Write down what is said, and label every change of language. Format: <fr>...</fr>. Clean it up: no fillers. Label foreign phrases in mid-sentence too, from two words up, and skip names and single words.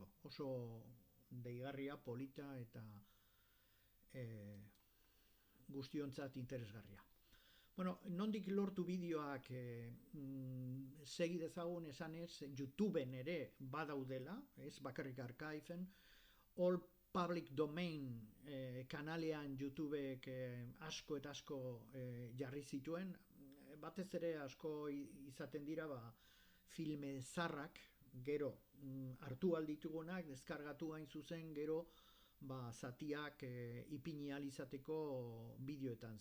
<eu>Oso deigarria, polita eta guztiontzat interesgarria. Bueno, nondik lortu bideoak segi dezagun esanez, YouTubeen ere badaudela, ez bakarrik archiven,</eu> <en>all public domain</en> <eu>kanalean YouTubeek asko eta asko jarri zituen, batez ere asko izaten dira filme zarrak, gero hartu alditugunak, deskargatu hain zuzen, gero zatiak ipini ahal izateko bideoetan.</eu>